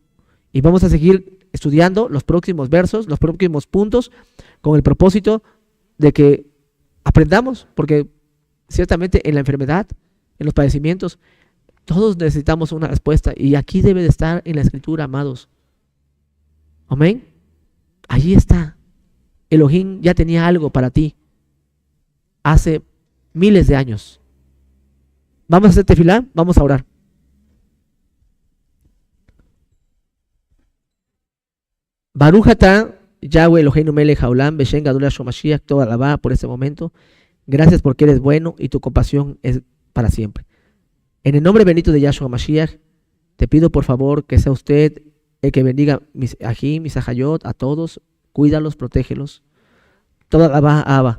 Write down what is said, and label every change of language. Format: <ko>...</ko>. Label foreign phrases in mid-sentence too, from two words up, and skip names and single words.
<es>Y vamos a seguir estudiando los próximos versos, los próximos puntos, con el propósito de que aprendamos, porque ciertamente en la enfermedad, en los padecimientos, todos necesitamos una respuesta, y aquí debe de estar en la Escritura, amados. Amén. Allí está. Elohim ya tenía algo para ti hace miles de años. Vamos a hacer tefilá, vamos a orar.</es> <he>ברוך אתה יהוה אלוהינו מלך העולם בשם גדול ישוע משיח, toda alabá por este momento.</he> <es>Gracias porque eres bueno y tu compasión es para siempre. En el nombre bendito de Yahshua Mashiach, Te pido por favor que sea usted el que bendiga mis ají, mis ajayot, a todos, cuídalos, protégelos.</es> <he>תודה אבא, אבא.</he>